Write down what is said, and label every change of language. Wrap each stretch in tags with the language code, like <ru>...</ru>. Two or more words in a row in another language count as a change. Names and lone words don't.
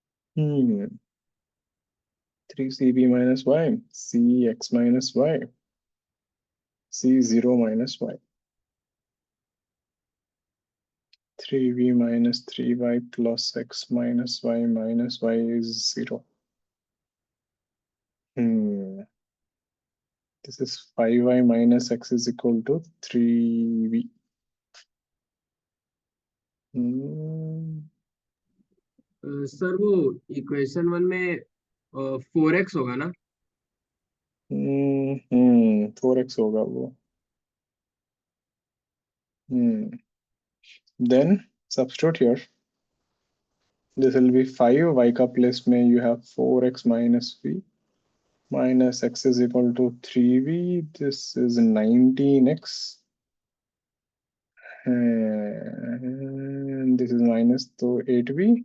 <en>Hmm. 3cb minus y, cx minus y, c0 minus y. 3v minus 3y plus x minus y is 0. Hmm. This is 5y minus x is equal to 3v. Hmm.</en> <hi>सर वो</hi> <en>equation one</en> <hi>में 4x होगा ना? 4x होगा वो.</hi> <en>Then substitute here. This will be 5. Y का place में you have 4x minus v minus x is equal to 3v. This is 19x. And this is minus तो 8v.</en>